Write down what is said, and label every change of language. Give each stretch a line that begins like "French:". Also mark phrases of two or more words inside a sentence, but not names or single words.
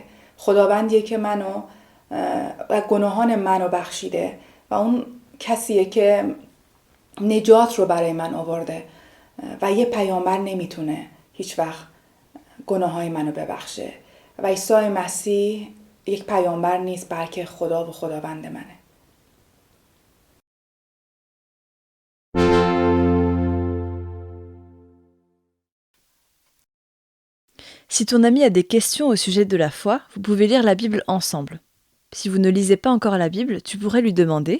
Persian: خداوندیه که منو و گناهان منو بخشیده و اون کسیه که نجات رو برای من آورده و یه پیامبر نمیتونه هیچ وقت گناههای منو ببخشه و عیسی مسیح یک پیامبر نیست بلکه خدا و خداوند منه.
French: Si ton ami a des questions au sujet de la foi, vous pouvez lire la Bible ensemble. Si vous ne lisez pas encore la Bible, tu pourrais lui demander